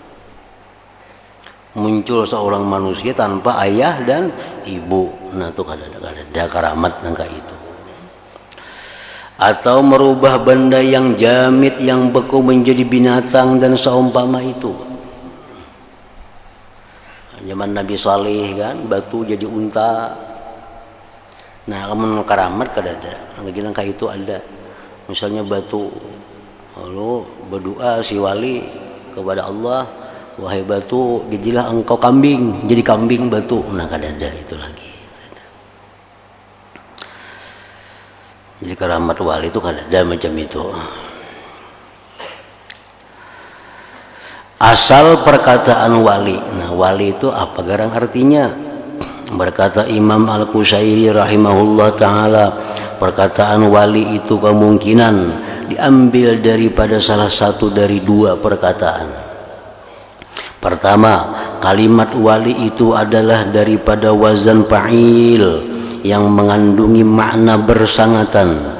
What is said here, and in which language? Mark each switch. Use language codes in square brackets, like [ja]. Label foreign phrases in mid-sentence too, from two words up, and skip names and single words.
[id] Muncul seorang manusia tanpa ayah dan ibu, nah itu kada ada keramat nangka itu. Atau merubah benda yang jamit, yang beku menjadi binatang dan seumpama itu. Zaman Nabi Saleh kan, batu jadi unta. Nah, kamu karamat kada ada. Nangka itu ada. Misalnya batu, lalu berdoa si wali kepada Allah, wahai batu, jadilah engkau kambing, jadi kambing batu. Nah, kada ada itu lagi. Jadi karamat wali itu kada ada macam itu. Asal perkataan wali. Nah, wali itu apa garang artinya? Berkata Imam Al-Qushairi [ar] رحمه الله تعالى, [id] perkataan wali itu kemungkinan diambil daripada salah satu dari dua perkataan. Pertama, kalimat wali itu adalah daripada [ar] وزن فاعل [id] yang mengandungi makna bersangatan.